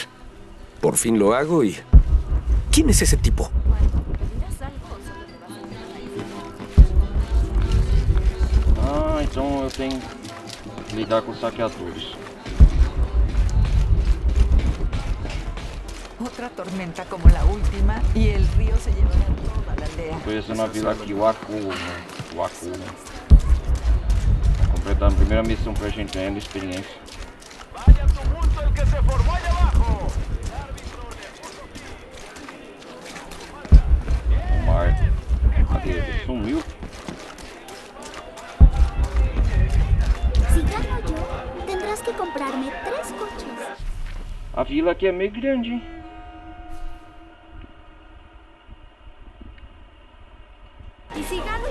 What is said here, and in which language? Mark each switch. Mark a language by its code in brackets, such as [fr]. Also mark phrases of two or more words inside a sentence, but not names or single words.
[es] Por fin lo hago y... ¿Quién es ese tipo? [pt] Ah, então eu tenho que lidar com os saqueadores. [es] Otra tormenta como la última y el río se llevará toda la aldea. [pt] Conhecendo a vila aqui, Wakuma. Completando a primeira missão pra gente ganhando experiência. Omar, cadê ele? Sumiu? [es] Si gano yo, tendrás que comprarme 3 coches. [pt] A vila aqui é meio grande, hein? [es] Y si